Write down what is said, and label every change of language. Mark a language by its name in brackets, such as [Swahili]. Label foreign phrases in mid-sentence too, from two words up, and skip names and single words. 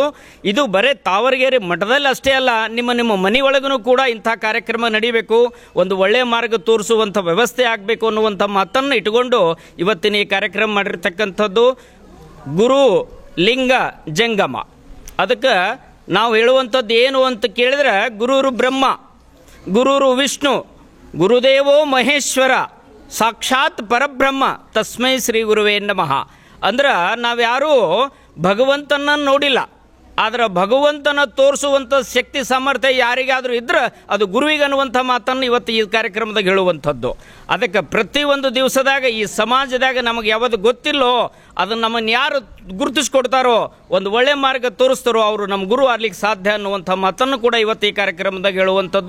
[Kannada] ಇದು ಬರೀ ತಾವರಗೆರೆ ಮಠದಲ್ಲಿ ಅಷ್ಟೇ ಅಲ್ಲ, ನಿಮ್ಮ ಮನೆಯೊಳಗೂ ಕೂಡ ಇಂಥ ಕಾರ್ಯಕ್ರಮ ನಡೀಬೇಕು, ಒಂದು ಒಳ್ಳೆಯ ಮಾರ್ಗ ತೋರಿಸುವಂಥ ವ್ಯವಸ್ಥೆ ಆಗಬೇಕು ಅನ್ನುವಂಥ ಮಾತನ್ನು ಇಟ್ಕೊಂಡು ಇವತ್ತಿನ ಈ ಕಾರ್ಯಕ್ರಮ ಮಾಡಿರ್ತಕ್ಕಂಥದ್ದು. ಗುರು ಲಿಂಗ ಜಂಗಮ. ಅದಕ್ಕೆ ನಾವು ಹೇಳುವಂಥದ್ದು ಏನು ಅಂತ ಕೇಳಿದ್ರೆ, [Sanskrit] ಗುರುರು ಬ್ರಹ್ಮ, ಗುರುರು ವಿಷ್ಣು, ಗುರುದೇವೋ ಮಹೇಶ್ವರ, ಸಾಕ್ಷಾತ್ ಪರಬ್ರಹ್ಮ, ತಸ್ಮೈ ಶ್ರೀ ಗುರುವೇ ನಮಃ. [Kannada] ಅಂದ್ರೆ ನಾವ್ಯಾರೂ ಭಗವಂತನ ನೋಡಿಲ್ಲ, ಆದರೆ ಭಗವಂತನ ತೋರಿಸುವಂಥ ಶಕ್ತಿ ಸಾಮರ್ಥ್ಯ ಯಾರಿಗಾದರೂ ಇದ್ರೆ ಅದು ಗುರುವಿಗೆ ಅನ್ನುವಂಥ ಮಾತನ್ನು ಇವತ್ತು ಈ ಕಾರ್ಯಕ್ರಮದಾಗ ಹೇಳುವಂಥದ್ದು. ಅದಕ್ಕೆ ಪ್ರತಿಯೊಂದು ದಿವಸದಾಗ ಈ ಸಮಾಜದಾಗ ನಮಗೆ ಯಾವುದು ಗೊತ್ತಿಲ್ಲೋ ಅದನ್ನು ನಮ್ಮನ್ನು ಯಾರು ಗುರುತಿಸ್ಕೊಡ್ತಾರೋ, ಒಂದು ಒಳ್ಳೆ ಮಾರ್ಗ ತೋರಿಸ್ತಾರೋ ಅವರು ನಮ್ಮ ಗುರು ಆಗ್ಲಿಕ್ಕೆ ಸಾಧ್ಯ ಅನ್ನುವಂಥ ಮಾತನ್ನು ಕೂಡ ಇವತ್ತು ಈ ಕಾರ್ಯಕ್ರಮದಾಗ ಹೇಳುವಂಥದ್ದು.